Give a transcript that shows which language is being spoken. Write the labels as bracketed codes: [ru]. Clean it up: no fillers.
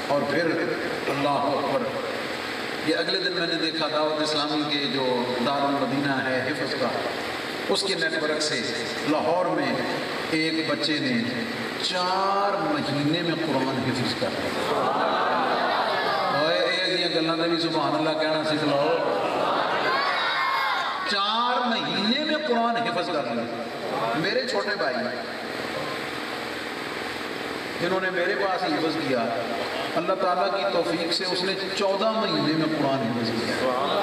[ur] اور پھر اللہ اکبر، یہ اگلے دن میں نے دیکھا دعوت اسلامی کے جو دار المدینہ ہے حفظ کا، اس کے نیٹ ورک سے لاہور میں ایک بچے نے 4 مہینے میں قرآن حفظ کر لیا. [pa] یہ گلاں تے بھی سبحان اللہ کہنا سکھ لو. [ur] 4 مہینے میں قرآن حفظ کر لیا. میرے چھوٹے بھائی جنہوں نے میرے پاس حفظ کیا، اللہ تعالیٰ کی توفیق سے اس نے 14 مہینے میں قرآن حفظ کیا.